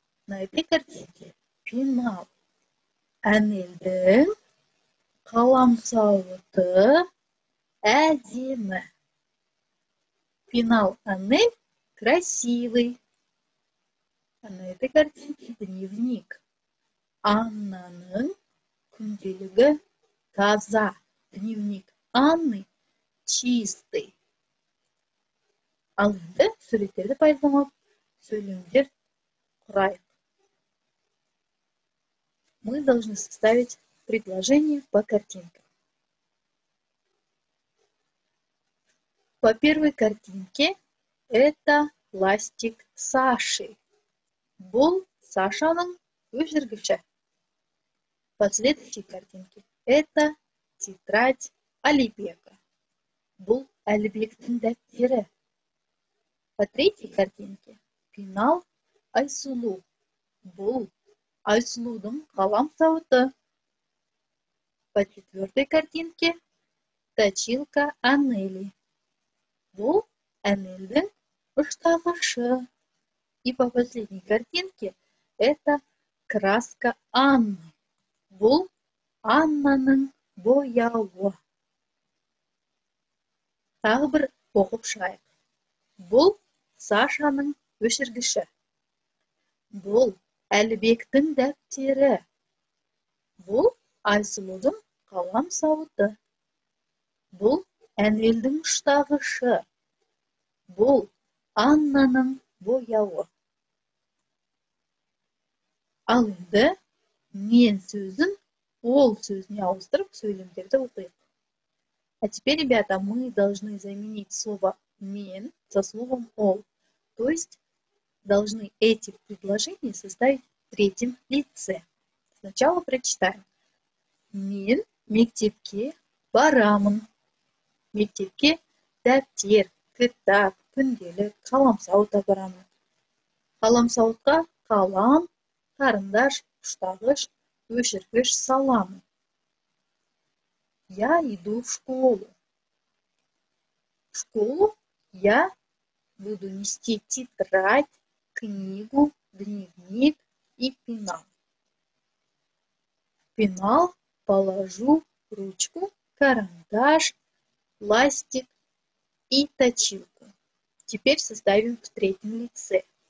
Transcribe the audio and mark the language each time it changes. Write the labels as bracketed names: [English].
[Russian] На этой картинке пенал. [Kazakh] Әнелдің қаламсауыты әдемі. [Russian] Пенал Анель красивый. А на этой картинке дневник. [Kazakh] Аннаның күнделігі таза. [Russian] Дневник Анны чистый. [Kazakh] Ал енді суреттерді пайдаланып, сөйлемдер құрайық. [Russian] Мы должны составить предложение по картинкам. По первой картинке это ластик Саши. [Kazakh] Бұл Сашаның өшіргіші. [Russian] По следующей картинке это тетрадь Алибека. [Kazakh] Бұл Әлібектің дәптері. [Russian] По третьей картинке пенал Айсулу. [Kazakh] Бұл Айсулудың қаламсауыты. [Russian] По четвертой картинке точилка Анели. [Kazakh] Бұл Анельдің ұштағышы. [Russian] И по последней картинке это краска Анны. [Kazakh] Бұл Аннаның бояуы. Тағы бір оқып шығайық. Бұл Сашаның өшіргіші. Бұл Әлібектің дәптері. Бұл Айсулудың қаламсауыты. Бұл Әнелдің ұштағышы. Бұл Аннаның бояуы. Ал енді мен сөзін ол сөзіне ауыстырып сөйлемдерді оқиық. [Russian] А теперь, ребята, мы должны заменить слово «мен» со словом «ол». То есть должны эти предложения составить в третьем лице. Сначала прочитаем. [Kazakh] Мен мектепке барамын. Мектепке дәптер, кітап, күнделік, қаламсауыт апарамын. Қаламсауытқа қалам, қарындаш, ұштағыш, өшіргіш саламын. [Russian] Я иду в школу. В школу я буду нести тетрадь, книгу, дневник и пенал. В пенал положу ручку, карандаш, ластик и точилку. Теперь составим в третьем лице.